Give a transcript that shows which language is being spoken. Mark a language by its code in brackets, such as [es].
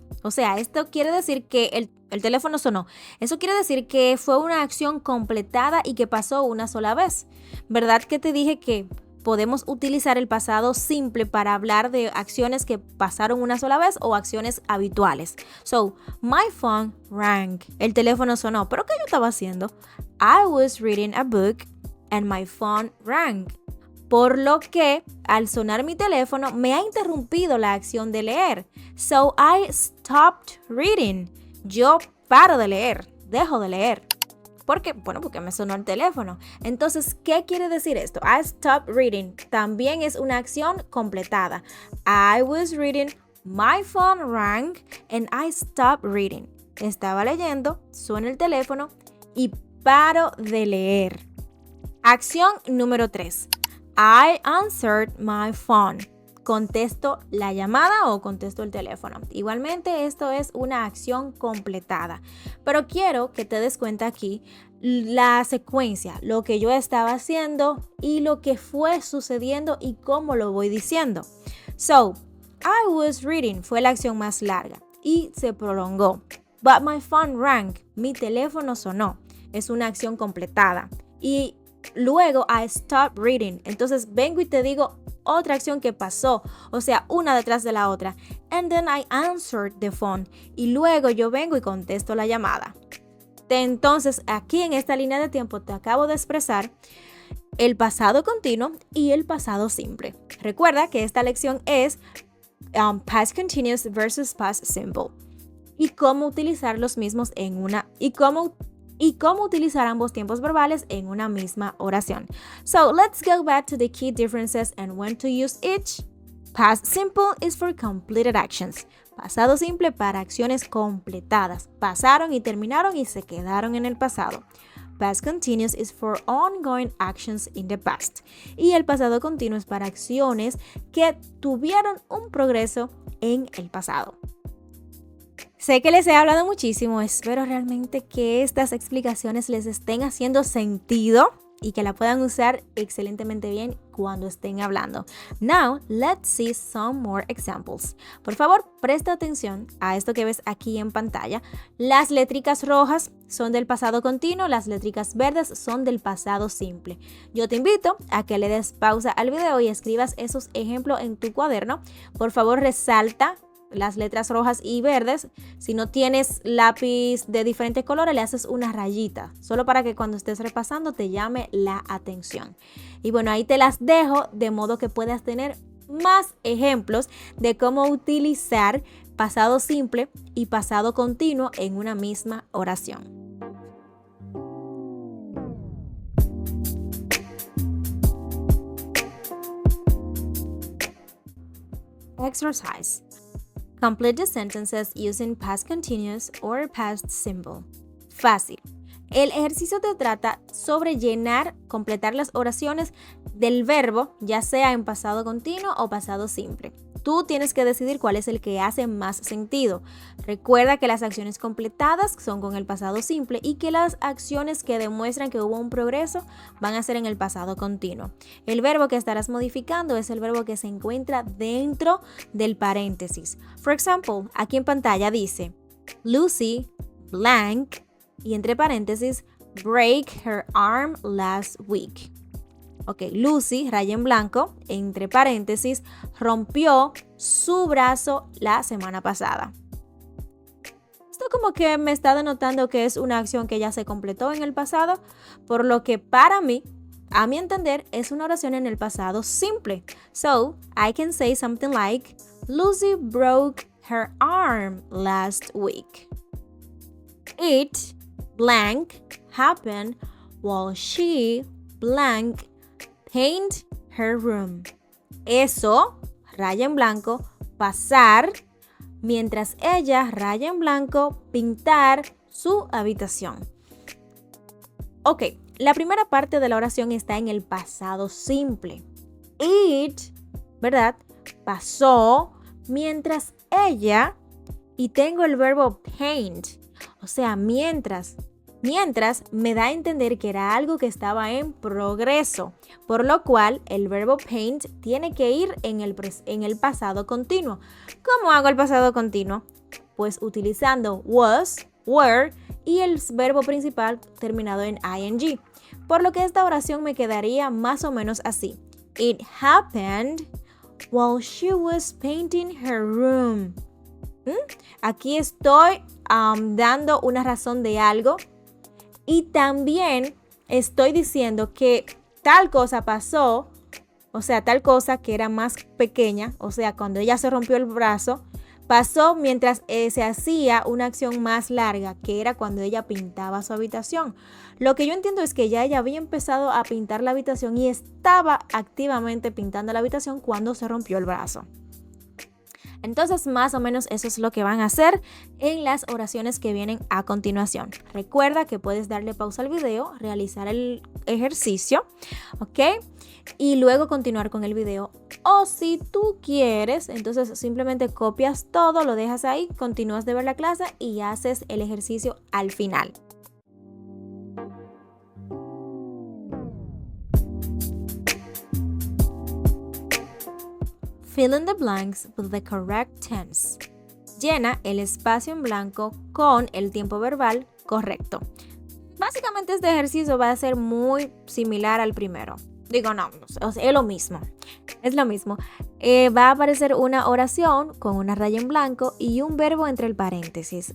[es] O sea, esto quiere decir que el teléfono sonó. Eso quiere decir que fue una acción completada y que pasó una sola vez. ¿Verdad que te dije que podemos utilizar el pasado simple para hablar de acciones que pasaron una sola vez o acciones habituales? [en] So, my phone rang. [es] El teléfono sonó. ¿Pero qué yo estaba haciendo? [en] I was reading a book and my phone rang. [es] Por lo que, al sonar mi teléfono, me ha interrumpido la acción de leer. [en] So, I stopped reading. [es] Yo paro de leer, dejo de leer. ¿Por qué? Bueno, porque me sonó el teléfono. Entonces, ¿qué quiere decir esto? [en] I stopped reading. [es] También es una acción completada. [en] I was reading My phone rang and I stopped reading. [es] Estaba leyendo, suena el teléfono y paro de leer. Acción número 3. [en] I answered my phone. [es] Contesto la llamada o contesto el teléfono. Igualmente, esto es una acción completada. Pero quiero que te des cuenta aquí la secuencia, lo que yo estaba haciendo y lo que fue sucediendo y cómo lo voy diciendo. [en] So, I was reading [es] fue la acción más larga y se prolongó. [en] But my phone rang. [es] Mi teléfono sonó. Es una acción completada. Y luego [en] I stopped reading. [es] Entonces vengo y te digo otra acción que pasó, o sea, una detrás de la otra. [en] And then I answered the phone. [es] Y luego yo vengo y contesto la llamada. Entonces, aquí en esta línea de tiempo te acabo de expresar el pasado continuo y el pasado simple. Recuerda que esta lección es [en] past continuous versus past simple. [es] Y cómo utilizar los mismos en una y cómo utilizar ambos tiempos verbales en una misma oración. [en] So, let's go back to the key differences and when to use each. Past simple is for completed actions. [es] Pasado simple para acciones completadas. Pasaron y terminaron y se quedaron en el pasado. [en] Past continuous is for ongoing actions in the past. [es] Y el pasado continuo es para acciones que tuvieron un progreso en el pasado. Sé que les he hablado muchísimo, espero realmente que estas explicaciones les estén haciendo sentido y que la puedan usar excelentemente bien cuando estén hablando. [en] Now, let's see some more examples. [es] Por favor, presta atención a esto que ves aquí en pantalla. Las letricas rojas son del pasado continuo, las letricas verdes son del pasado simple. Yo te invito a que le des pausa al video y escribas esos ejemplos en tu cuaderno. Por favor, resalta las letras rojas y verdes. Si no tienes lápiz de diferentes colores, le haces una rayita, solo para que cuando estés repasando te llame la atención. Y bueno, ahí te las dejo de modo que puedas tener más ejemplos de cómo utilizar pasado simple y pasado continuo en una misma oración. [en] Exercise. Complete the sentences using past continuous or past simple. [es] Fácil. El ejercicio te trata sobre completar las oraciones del verbo, ya sea en pasado continuo o pasado simple. Tú tienes que decidir cuál es el que hace más sentido. Recuerda que las acciones completadas son con el pasado simple y que las acciones que demuestran que hubo un progreso van a ser en el pasado continuo. El verbo que estarás modificando es el verbo que se encuentra dentro del paréntesis. [en] For example, [es] aquí en pantalla dice Lucy blank y entre paréntesis [en] break her arm last week. [es] Ok, Lucy, raya en blanco, entre paréntesis, rompió su brazo la semana pasada. Esto como que me está denotando que es una acción que ya se completó en el pasado, por lo que para mí, a mi entender, es una oración en el pasado simple. [en] So, I can say something like, Lucy broke her arm last week. It, blank, happened while she, blank, paint her room. [es] Eso, raya en blanco, pasar, mientras ella, raya en blanco, pintar su habitación. Ok, la primera parte de la oración está en el pasado simple. It, ¿verdad? Pasó mientras ella, y tengo el verbo paint, o sea, mientras me da a entender que era algo que estaba en progreso, por lo cual el verbo paint tiene que ir en el pasado continuo. ¿Cómo hago el pasado continuo? Pues utilizando was, were y el verbo principal terminado en ing. Por lo que esta oración me quedaría más o menos así. [en] It happened while she was painting her room. [es] Aquí estoy dando una razón de algo. Y también estoy diciendo que tal cosa pasó, o sea, tal cosa que era más pequeña, o sea, cuando ella se rompió el brazo, pasó mientras se hacía una acción más larga, que era cuando ella pintaba su habitación. Lo que yo entiendo es que ya ella había empezado a pintar la habitación y estaba activamente pintando la habitación cuando se rompió el brazo. Entonces, más o menos eso es lo que van a hacer en las oraciones que vienen a continuación. Recuerda que puedes darle pausa al video, realizar el ejercicio, ¿ok? Y luego continuar con el video. O si tú quieres, entonces simplemente copias todo, lo dejas ahí, continúas de ver la clase y haces el ejercicio al final. [en] Fill in the blanks with the correct tense. [es] Llena el espacio en blanco con el tiempo verbal correcto. Básicamente este ejercicio va a ser muy similar al primero. Digo, no, es lo mismo. Es lo mismo. Va a aparecer una oración con una raya en blanco y un verbo entre el paréntesis.